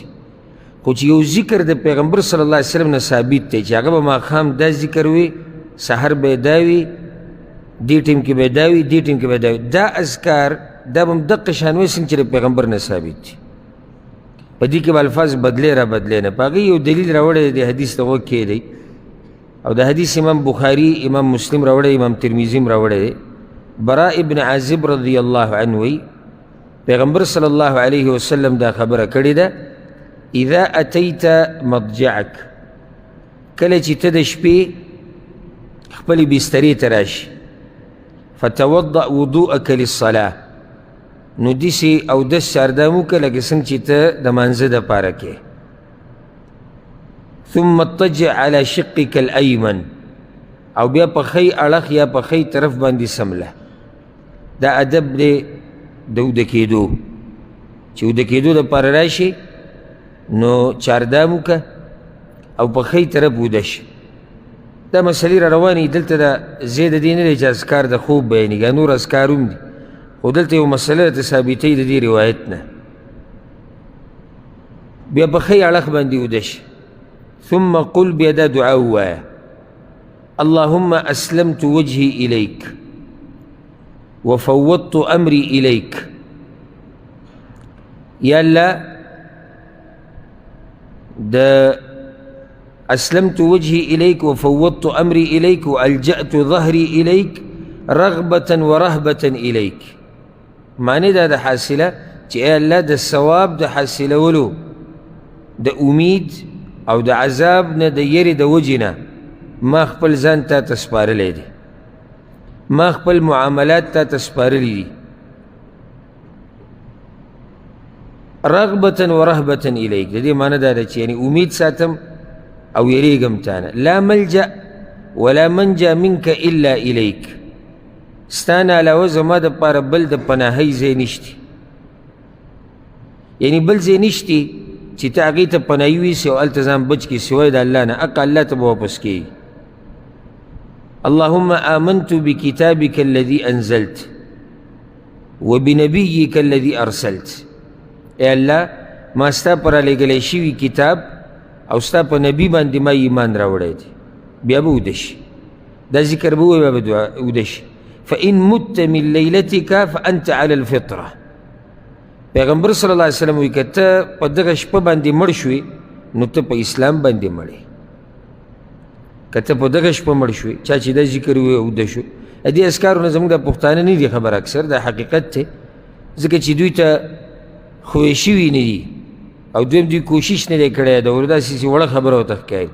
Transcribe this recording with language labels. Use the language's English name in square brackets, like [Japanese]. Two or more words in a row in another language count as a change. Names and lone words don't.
[Pashto] خو چې یو ذکر د پیغمبر [Arabic] صلی الله علیه وسلم [Pashto] نه ثابت دی چې هغه به ماښام دا ذکر وي، سحر به یې دا وي، دې ټیم کې به یې دا وي، دې ټیم کې به یې دا وي، دا اذکار دا به هم دقه شان وي څنګه چې د پیغمبر نه ثابت دي. په دې کې به الفاظ بدلې را بدلې نه، په هغې یو دلیل راوړی دی، حدیث ته غوږ کښېږدئ، او د حدیث امام بخاري امام مسلم راوړی، امام ترمذي هم راوړی دی. براء ابن عازب رضی الله عنه وی پیغمبر [Arabic] صلی الله علیه وسلم [Pashto] دا خبره کړې ده، [Arabic] اذا اتیت مضجعک، [Pashto] کله چې ته د شپې خپلې بسترې ته راشي، [Arabic] فتوضأ وضوءک للصلاة، [Pashto] نو داسې اودس چاردام وکړه لکه څنګه چې ته د مانځه دپاره کې، [Arabic] ثم اضطجع على شقك الأيمن، [Pashto] او بیا په ښی اړخ یا په ښی طرف باندې سمله. دا ادب دی د اوده کېدو، چې اوده کېدو دپاره راشي نو چاردام وکړه او په ښی طرف اوده شي. دا مسلې را روانې دلته دا ځای د دې نه دی چې اذکار د خوب بیانېږي، نور اذکار هم دي، خو دلته یو مسله درته ثابتوي د دې روایت نه. بیا په ښی اړخ باندې اوده شي، [Arabic] ثم قل [Pashto] بیا دا دعا ووایه، [Arabic] اللهم اسلمت وجهي إليك وفوضت أمري إليك. [Pashto] یا الله دا [Arabic] اسلمت وجهي إليك وفوضت أمري إليك وألجأت ظهري إليك رغبة ورهبة إليك. [Pashto] معنی دا حاصله چې ای الله د ثواب د حاصلولو د امید او د عذاب نه د یری د وجې نه ما خپل ځان تا ته سپارلی دی، ما خپل معاملات تا ته سپارلی دي، [Arabic] رغبة ورهبة الیک. [Pashto] د دې معنی دا ده چې یعنی امید ساتم او یریږم تانه. [Arabic] لا ملجأ ولا منجا منک الا الیک، [Pashto] ستا نه علاوه زما دپاره بل د پناهۍ ځای نشتی، یعنی بل ځای نشتی چې ته هغې ته پناهي ویسې او هلته ځان بچ کړي [Arabic] سوای د الله [Pashto] نه، حق الله ته به واپس کېږي. [Arabic] اللهم آمنت بكتابك الذي أنزلت وبنبيك الذي أرسلت. [Pashto] اے الله ما ستا پر رالیږلی شوي کتاب او ستا په نبي باندې ما ایمان راوړی دی. بیا به اوده شي، دا ذکر به ووایي، بیا به اوده شي. [Arabic] فإن مت من لیلتک فأنت على الفطرة. [Pashto] پیغمبر [Arabic] صلی الله علیه وسلم [Pashto] وایي که ته په دغه شپه باندې مړ شوې نو ته په اسلام باندې مړې. که ته په دغه شپه مړ شوې، چا چې دا ذکر ووایي اوده شو. دې اذکارو نه زموږ د پښتانه نه دي خبر، اکثر دا حقیقت دی، ځکه چې دوی ته خوی شوي نه دي او دویم دوی کوشش نه دی کړی د داسې وړه خبره ورته ښکاري.